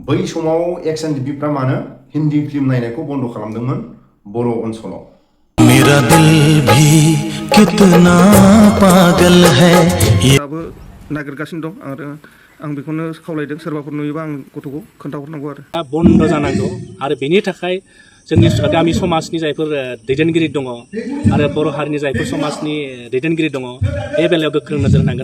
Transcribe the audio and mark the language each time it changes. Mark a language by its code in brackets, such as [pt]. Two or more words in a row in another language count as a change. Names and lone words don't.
[brx] बै समाव एक्स एनडिएफबि मानो हिन्दी फिल्म नायनायखौ बन्द खालामदोंमोन बर' ओनसोलाव। [hi] मेरा दिल भी कितना पागल है [brx] दाबो नागिरगासिनो दं आरो आं बेखौनो खावलायदों सोरबाफोर नुयोबा आं गथ'खौ खोन्थाहरनांगौ आरो बन्द जानांगौ आरो बेनि थाखाय जोंनि गामि समाजनि जायफोर दैदेनगिरि दङ आरो बर' हारिनि जायफोर समाजनि दैदेनगिरि दङ बे बेलायाव गोख्रों नोजोर होनांगोन।